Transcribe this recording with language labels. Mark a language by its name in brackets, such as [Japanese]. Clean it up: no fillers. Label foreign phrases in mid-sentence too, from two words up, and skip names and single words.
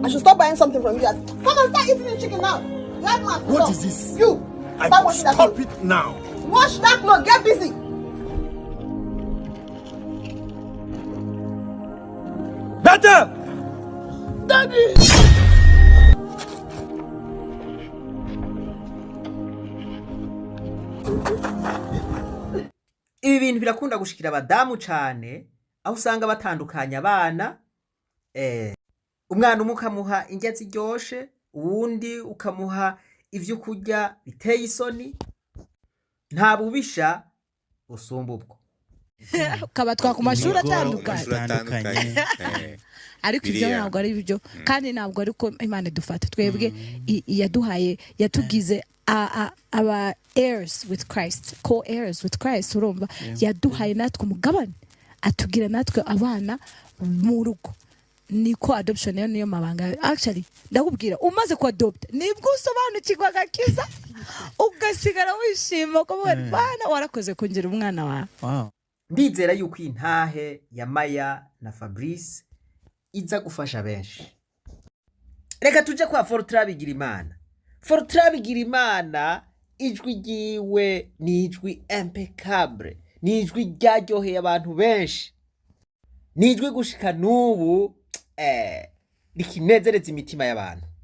[English] I should stop buying something from you. Come and start eating the chicken now. You have my What is this? You. Start washing that Stop clothes. it now. Wash that clothes. Get busy. Better! Daddy! [Rundi] Ibi bintu birakunda gushikira abadamu cane, aho usanga batandukanya abana. Umwana umwe ukamuha indya ziryoshe, uwundi ukamuha ivyo kurya biteye isoni. Nta bubisha usumba ubwo. Kabatwa ku mashuri atandukanye. Ariko ibyo ntabwo ari byo, kandi ntabwo ariko Imana idufata twebwe yaduhaye, yatugize aba [English] heirs with Christ, co-heirs with Christ. [Rundi] Urumva yaduhaye natwe umugabane, atugira natwe abana mu rugo. Niko adoption niyo mabanga. Actually ndakubwira umaze ku adopt nibwo usobanukirwa gakiza ugasigara wishima ko bana warakoze kungira umwana wawe. Wow. Ndizera yuko intahe ya Maya na Fabrice iza gufasha benshi. Reka tuje kwa Fortran Bigirimana. Fortran Bigirimana ijwi ryiwe ni ijwi impeccable, ni ijwi ryaryoheye abantu benshi, ni ijwi gushika n'ubu rikinezereza imitima y'abantu.